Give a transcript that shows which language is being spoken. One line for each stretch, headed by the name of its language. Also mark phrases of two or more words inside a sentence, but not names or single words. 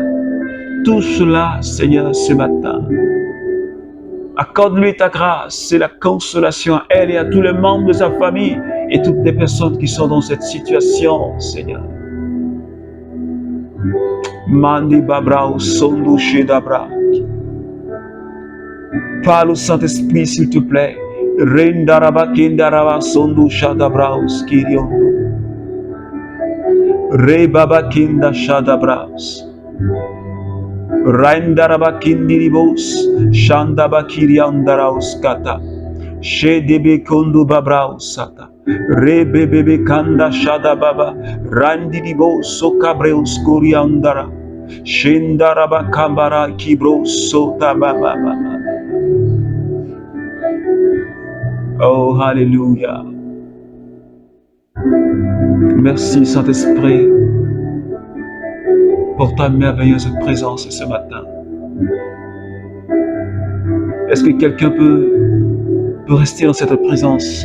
French: Touche-la, Seigneur, ce matin. Accorde-lui ta grâce et la consolation à elle et à tous les membres de sa famille et toutes les personnes qui sont dans cette situation, Seigneur. Mandi Babrao Sondu Shedabra. Parle au Saint-Esprit, s'il te plaît. Rendaraba Kindaraba Sondu Shadabraus Kiriondo. Rebaba Kinda Shadabraus. Raindaraba Kindiribos. Shandaba Kiriandaraus Kata. Shedebe Kondu Babraus Sata. Rebebebe Kanda Shadababa. Randiribo Sokabreus Kuriandara. Shendaraba Kambara Kibros Sotababa. Oh, Alléluia. Merci, Saint-Esprit, pour ta merveilleuse présence ce matin. Est-ce que quelqu'un peut rester dans cette présence?